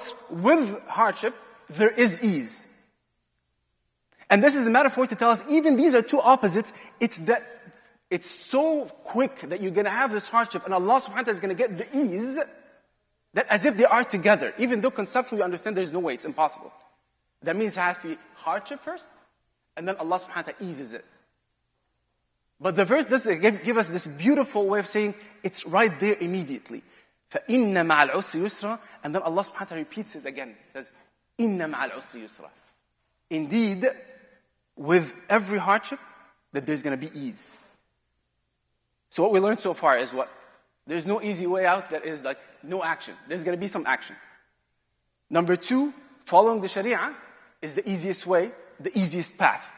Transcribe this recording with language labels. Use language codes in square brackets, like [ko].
[en] With hardship, there is ease. And this is a metaphor to tell us, even these are 2 opposites, it's so quick that you're going to have this hardship, and Allah subhanahu wa ta'ala is going to get the ease, that as if they are together. Even though conceptually you understand there's no way, it's impossible. That means it has to be hardship first, and then Allah subhanahu wa ta'ala eases it. But the verse does give us this beautiful way of saying, it's right there immediately. [ar] فَإِنَّ مَعَ الْعُسْرِ يُسْرًا. [en] And then Allah subhanahu wa ta'ala repeats it again. He says, [ar] إِنَّ مَعَ الْعُسْرِ يُسْرًا. [en] Indeed, with every hardship, that there's going to be ease. So what we learned so far is what? There's no easy way out that is like no action. There's going to be some action. Number 2, following the Sharia is the easiest way, the easiest path.